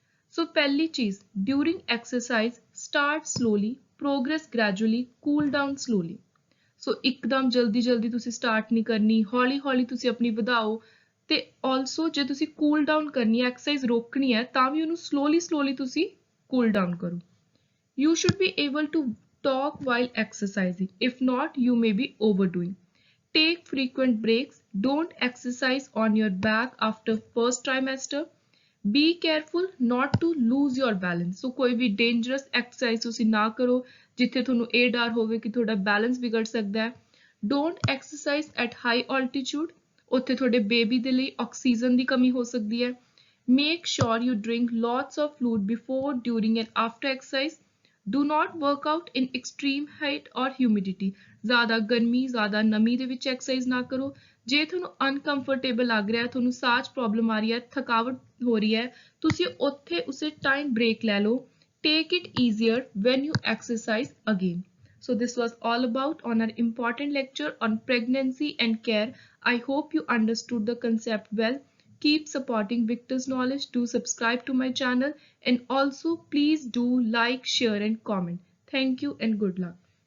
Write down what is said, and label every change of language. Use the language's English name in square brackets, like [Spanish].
[English] so [Punjabi] ਪਹਿਲੀ ਚੀਜ਼, [English] During exercise start slowly, progress gradually, cool down slowly. [Punjabi] ਸੋ ਇੱਕਦਮ ਜਲਦੀ ਜਲਦੀ ਤੁਸੀਂ ਸਟਾਰਟ ਨਹੀਂ ਕਰਨੀ, ਹੌਲੀ ਹੌਲੀ ਤੁਸੀਂ ਆਪਣੀ ਵਧਾਓ ਤੇ ਆਲਸੋ ਜੇ ਤੁਸੀਂ ਕੂਲ ਡਾਊਨ ਕਰਨੀ ਹੈ, ਐਕਸਰਸਾਈਜ਼ ਰੋਕਣੀ ਹੈ ਤਾਂ ਵੀ ਉਹਨੂੰ ਸਲੋਲੀ ਤੁਸੀਂ ਕੂਲ ਡਾਊਨ ਕਰੋ। [English] You should be able to talk while exercising. If not, you may be overdoing. Take frequent breaks. Don't exercise on your back after first trimester. Be careful not to lose your balance. [Punjabi] So ਕੋਈ ਵੀ dangerous exercise ਤੁਸੀਂ ਨਾ ਕਰੋ ਜਿੱਥੇ ਤੁਹਾਨੂੰ ਇਹ ਡਰ ਹੋਵੇ ਕਿ ਤੁਹਾਡਾ balance ਵਿਗੜ ਸਕਦਾ ਹੈ। [English] Don't exercise at high altitude. [Punjabi] ਉੱਥੇ ਤੁਹਾਡੇ ਬੇਬੀ ਦੇ ਲਈ ਆਕਸੀਜਨ ਦੀ ਕਮੀ ਹੋ ਸਕਦੀ ਹੈ। [English] Make sure you drink lots of fluid before, during and after exercise. Do not work out in extreme heat or humidity. [Hindi] ज़्यादा गर्मी ज़्यादा नमी [Punjabi] ਦੇ ਵਿੱਚ ਐਕਸਰਸਾਈਜ਼ ਨਾ ਕਰੋ। ਜੇ ਤੁਹਾਨੂੰ ਅਨਕੰਫਰਟੇਬਲ ਲੱਗ ਰਿਹਾ, ਤੁਹਾਨੂੰ ਸਾਹ 'ਚ ਪ੍ਰੋਬਲਮ ਆ ਰਹੀ ਹੈ, ਥਕਾਵਟ ਹੋ ਰਹੀ ਹੈ, ਤੁਸੀਂ ਉੱਥੇ ਉਸੇ ਟਾਈਮ ਬ੍ਰੇਕ ਲੈ ਲਓ। [English] Take it easier when you exercise again. So this was all about on our important lecture on pregnancy and care. I hope you understood the concept well. Keep supporting Victor's Knowledge. Do subscribe to my channel and also please do like, share and comment. Thank you and good luck.